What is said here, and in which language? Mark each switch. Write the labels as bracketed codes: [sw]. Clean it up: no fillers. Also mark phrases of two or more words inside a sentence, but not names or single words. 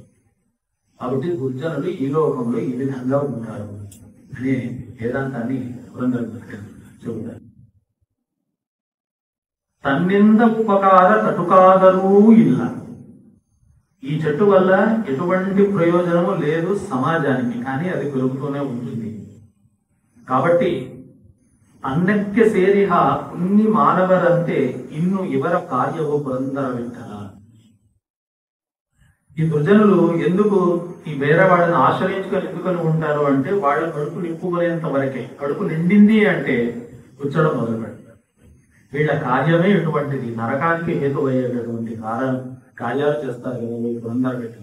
[te] కాబట్టి దుర్జనులు ఈ లోకంలో ఈ విధంగా ఉంటారు అనే వేదాంతాన్ని చెబుతారు. [kn] ತನ್ನಿಂದ ಉಪಕಾರ ತಟುಕಾದರೂ ಇಲ್ಲ. [te] ఈ చెట్టు వల్ల ఎటువంటి ప్రయోజనము లేదు సమాజానికి, కానీ అది పెరుగుతూనే ఉంటుంది. [kn] కాబట్టి ಅನ್ನಕ್ಕೆ ಸೇರಿಹ ಪುಣ್ಯ ಮಾನವರಂತೆ ಇನ್ನು ಇವರ ಕಾರ್ಯವು ಪುರಂದರ ವಿಠಲ. [te] ఈ దుర్జనులు ఎందుకు ఈ వేరే వాళ్ళని ఆశ్రయించుకొని ఎందుకని ఉంటారు అంటే వాళ్ళ కడుపు నింపుకునేంత వరకే. కడుపు నిండింది అంటే కూర్చోడం మొదలు పెడతారు. వీళ్ళ కార్యమే ఇటువంటిది, నరకానికి హేతువయ్యేటటువంటి కార్యాలు చేస్తారు కదా వీళ్ళు పురందర విఠల.